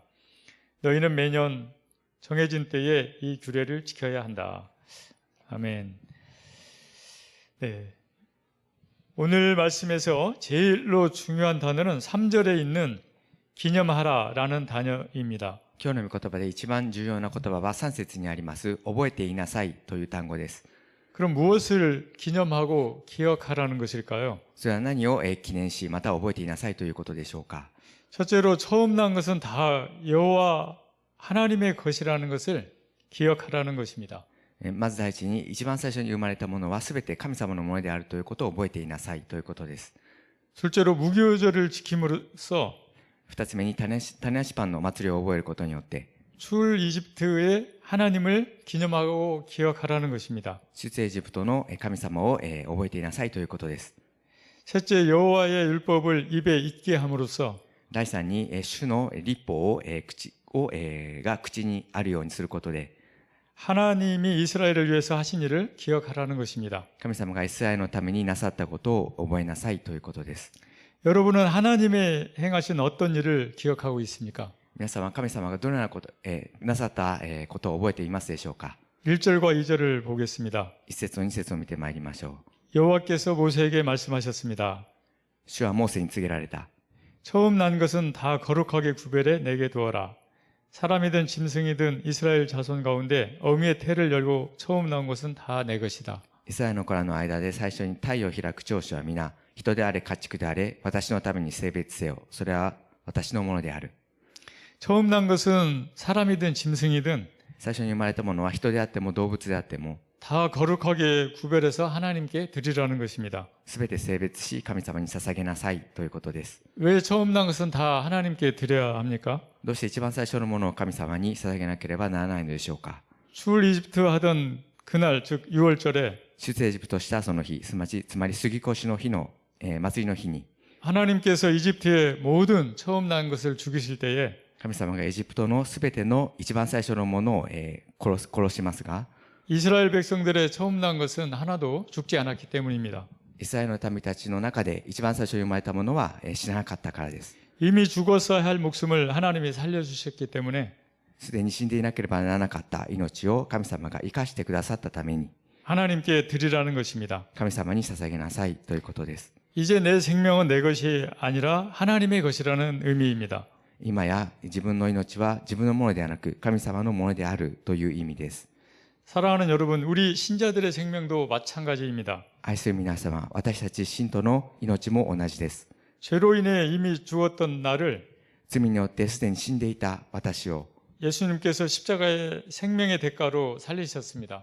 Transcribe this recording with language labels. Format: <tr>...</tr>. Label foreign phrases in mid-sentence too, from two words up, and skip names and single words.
<ko>너희는 매년 정해진 때에 이 규례를 지켜야 한다. 아멘. 네. 오늘 말씀에서 제일로 중요한 단어는 3절에 있는 기념하라라는 단어입니다.</ko> <ja>今日の御言葉で一番重要な言葉は3節にあります覚えていなさいという単語です。</ja> <ko>그럼 무엇을 기념하고 기억하라는 것일까요?</ko> <ja>それは何を記念しまた覚えていなさいということでしょうか。</ja> <ko>첫째로 처음 난 것은 다 여호와 하나님의 것이라는 것을 기억하라는 것입니다.</ko> <ja>まず第一に一番最初に生まれたものは全て神様のものであるということを覚えていなさいということです。</ja> <ko>둘째로 무교절을 지킴으로써</ko> <ja>二つ目に種なしパンの祭りを覚えることによって</ja> <ko>출 이집트의 하나님을 기념하고 기억하라는 것입니다.</ko> <ja>出エジプトの神様を覚えていなさいということです。</ja> <ko>셋째 여호와의 율법을 입에 잊게 함으로써</ko> <ja>第三に主の律法をが口にあるようにすることで</ja> <ko>하나님이 이스라엘을 위해서 하신 일을 기억하라는 것입니다.</ko> <ja>神様がイスラエルのためになさったことを覚えなさいということです。</ja> <ko>여러분은 하나님의 행하신 어떤 일을 기억하고 있습니까?</ko> <ja>皆様、神様がどのようなこと、なさったことを覚えていますでしょうか。</ja> <ko>1절과 2절을 보겠습니다.</ko> <ja>一節と二節を見てまいりましょ</ja> <ko>여호와께서 모세에게 말씀하셨습니다.</ko> <ja>う。主はモーセに告げられた。</ja> <ko>처음 난 것은 다 거룩하게 구별해 내게 두어라. 사람이든 짐승이든 이스라엘 자손 가운데 어미의 태를 열고 처음 나온 것은 다 내 것이다.</ko> <ja>イスラエルの子らの間で最初に太陽を開く長子は皆、人であれ家畜であれ、私のために性別せよ。それは私のものである。</ja> <ko>처음 난 것은 사람이든 짐승이든</ko> <ja>最初に生まれたものは人であっても動物であっても、</ja> <ko>다 거룩하게 구별해서 하나님께 드리라는 것입니다.</ko> <ja>すべて性別し神様に捧げなさいということです。</ja> <ko>왜 처음 난 것은 다 하나님께 드려야 합니까?</ko> <ja>どうして一番最初のものを神様に捧げなければならないのでしょうか。</ja> <ko>출 이집트 하던 그날 즉 6월절에</ko> <ja>出エジプトしたその日、つまり杉越の日の、祭りの日に、</ja> <ko>하나님께서 이집트의 모든 처음 난 것을 죽이실 때에</ko> <ja>神様がエジプトのすべての一番最初のものを、殺しますが、</ja> <ko>이스라엘 백성들의 처음 난 것은 하나도 죽지 않았기 때문입니다.</ko> <ja>イスラエルの民たちの中で一番最初に生まれたものは、死ななかったからです。</ja> <ko>이미 죽었어야 할 목숨을 하나님이 살려주셨기 때문에</ko> <ja>すでに死んでいなければならなかった命を神様が生かしてくださったために、</ja> <ko>하나님께 드리라는 것입니다.</ko> <ja>神様に捧げなさいということです。</ja> <ko>이제 내 생명은 내 것이 아니라 하나님의 것이라는 의미입니다.</ko> <ja>今や自分の命は自分のものではなく神様のものであるという意味です。</ja> <ko>사랑하는 여러분, 우리 신자들의 생명도 마찬가지입니다.</ko> <ja>愛する皆様、私たち信徒の命も同じです。</ja> <ko>죄로 인해 이미 죽었던 나를</ko> <ja>罪によってすでに死んでいた私を、</ja> <ko>예수님께서 십자가의 생명의 대가로 살리셨습니다.</ko>